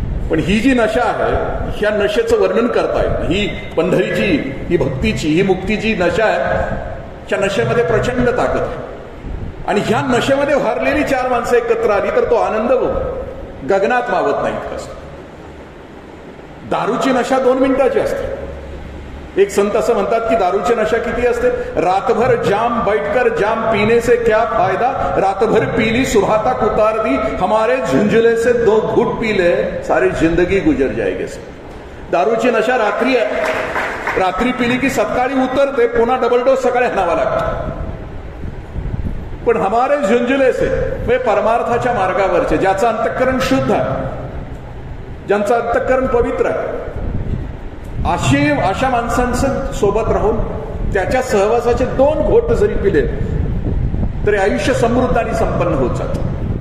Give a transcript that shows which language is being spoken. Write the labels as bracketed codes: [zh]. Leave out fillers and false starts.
[mr] पण ही जी नशा आहे ह्या नशेचं वर्णन करताय. ही पंढरीची, ही भक्तीची, ही मुक्तीची नशा आहे. त्या नशेमध्ये प्रचंड ताकद आहे. आणि ह्या नशेमध्ये हारलेली 4 माणसं एकत्र आली तर तो आनंद गगनात मावत नाही कसं. दारूची नशा 2 मिनिटाची असते. एक संत असं म्हणतात की दारूची नशा किती असते. [hi] रातभर जाम बैठकर जाम पीने से क्या फायदा, रातभर पीली सुबह तक उतार दी, हमारे झुंझुले से 2 घूट पी ले सारी जिंदगी गुजर जाएगी. [mr] दारूची नशा रात्री आहे. रात्री पिली की सकाळी उतरते, पुन्हा डबल डोस सकाळी हाणावा लागतो. पण [hi] हमारे झुंझुले से [mr] म्हणजे परमार्थाच्या मार्गावरचे, ज्याचं अंतःकरण शुद्ध आहे, ज्यांचं अंतःकरण पवित्र आहे, अशा माणसांचं सोबत राहून त्याच्या सहवासाचे 2 घोट जरी पिले तरी आयुष्य समृद्ध आणि संपन्न होत जातं.